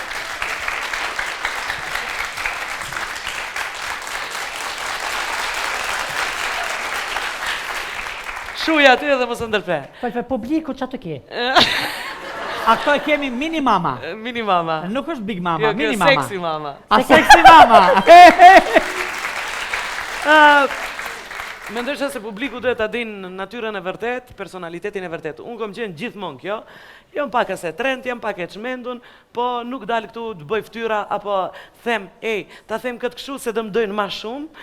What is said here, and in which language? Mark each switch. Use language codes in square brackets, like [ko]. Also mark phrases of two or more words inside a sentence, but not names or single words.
[sq] Shuja aty edhe mos ndërpe. Po publiku ç'a të ke? A këto e kemi Mini Mama? Mini Mama. Nuk është Big Mama, Mini Mama. Sexy Mama. A Sexy Mama? Mendoj se publiku duhet ta dinë natyrën e vërtet, personalitetin e vërtet. Unë kom qenë gjithmonë kjo. Jam pak e trend, jam pak e çmendun, po nuk dal këtu të bëj fytyra apo them, ta them këtë kështu se do më dojnë më shumë.